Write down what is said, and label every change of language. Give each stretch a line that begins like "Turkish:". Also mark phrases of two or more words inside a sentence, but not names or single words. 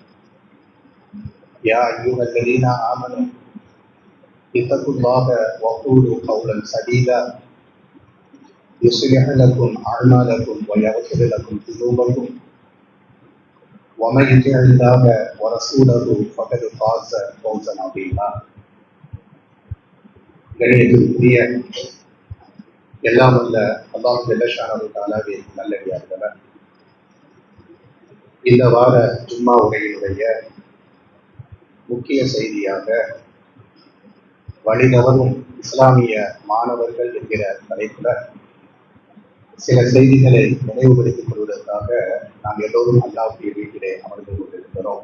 Arabic: يا أيها الذين آمنوا اتقوا الله وقولوا قولا سديدا يصلح لكم أعمالكم ويغفر لكم ذنوبكم ومن يطع الله ورسوله فقد فاز فوزا عظيما.
Tamil: கணியத்திற்குரிய எல்லாம் வல்ல அல்லாஹ்
Arabic: جل شأنه
Tamil: தஆலாவின் நல்லடியார்களே, இந்த வார ஜும்மா உரையினுடைய முக்கிய செய்தியாக வழிதவறும் இஸ்லாமிய மாணவர்கள் என்கிற தலைப்புல சில செய்திகளை நினைவுபடுத்திக் கொள்வதற்காக நாம் எல்லோரும் அல்லாஹ்வுடைய வீட்டிலே அமர்ந்து கொண்டிருக்கிறோம்.